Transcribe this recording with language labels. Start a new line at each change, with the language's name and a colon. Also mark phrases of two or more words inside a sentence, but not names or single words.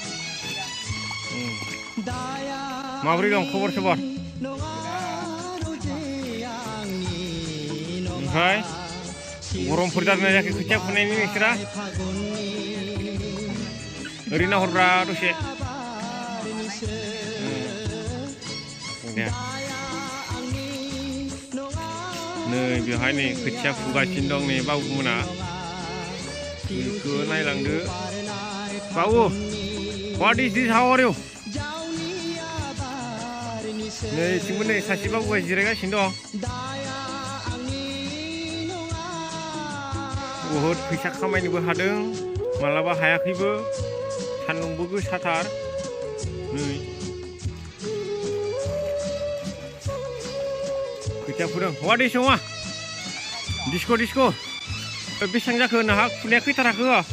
Bodo: माबोरै दं खबर सबर ओमफ्राय गरमफोर जादोंना जायाखै खोथिया फुनायनि नोंसोरा ओरैनो हरब्रा दसे नै बेवहाय नै खोथिया फुगासिनो दं नै बाबुमोना बेखौ नायलांदो बाबु
English: What is this? How are you?
Bodo: नै थिंबो नै सासे बाबुआ जिरायगासिनो दं बहुद फैसा खामायनोबो हादों मालाबा हायाखैबो सान्दुंबो गोसाथार नै खोथिया फुदों
English: What is
Bodo: नङा डिस्क' बेसेबां जाखो नोंहा फुनाया खैथाराखो